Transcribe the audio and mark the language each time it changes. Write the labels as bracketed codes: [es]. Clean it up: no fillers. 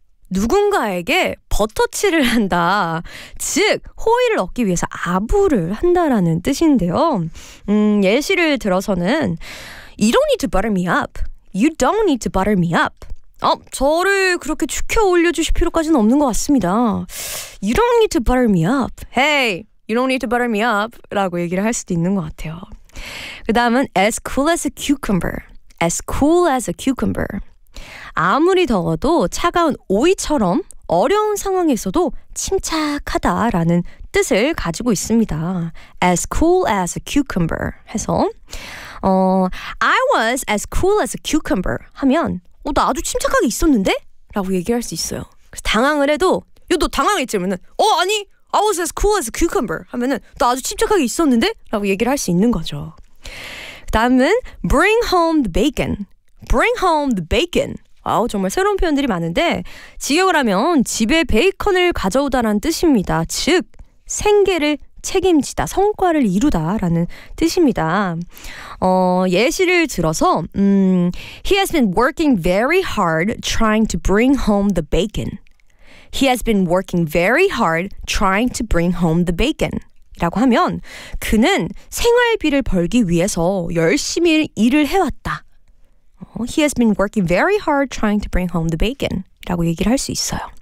[ko] 누군가에게 버터칠을 한다. 즉, 호의를 얻기 위해서 아부를 한다라는 뜻인데요. 예시를 들어서는 [en] You don't need to butter me up. You don't need to butter me up. [ko] 저를 그렇게 죽여 올려주실 필요까지는 없는 것 같습니다. [en] You don't need to butter me up. Hey, you don't need to butter me up. [ko] 라고 얘기를 할 수도 있는 것 같아요. 그 다음은 [en] As cool as a cucumber. As cool as a cucumber. [ko] 아무리 더워도 차가운 오이처럼 어려운 상황에서도 침착하다라는 뜻을 가지고 있습니다. [en] As cool as a cucumber [ko] 해서 [en] I was as cool as a cucumber [ko] 하면 나 아주 침착하게 있었는데? 라고 얘기할 수 있어요. 그래서 당황을 해도 너 당황했지? 그러면 아니 [en] I was as cool as a cucumber [ko] 하면 나 아주 침착하게 있었는데? 라고 얘기를 할 수 있는 거죠. 그 다음은 [en] Bring home the bacon. Bring home the bacon. [ko] 아우 정말 새로운 표현들이 많은데 직역을 하면 집에 베이컨을 가져오다라는 뜻입니다. 즉 생계를 책임지다, 성과를 이루다라는 뜻입니다. 예시를 들어서 [en] He has been working very hard trying to bring home the bacon. He has been working very hard trying to bring home the bacon. [ko] 라고 하면 그는 생활비를 벌기 위해서 열심히 일을 해왔다. [en] He has been working very hard trying to bring home the bacon [ko] 라고 얘기를 할 수 있어요.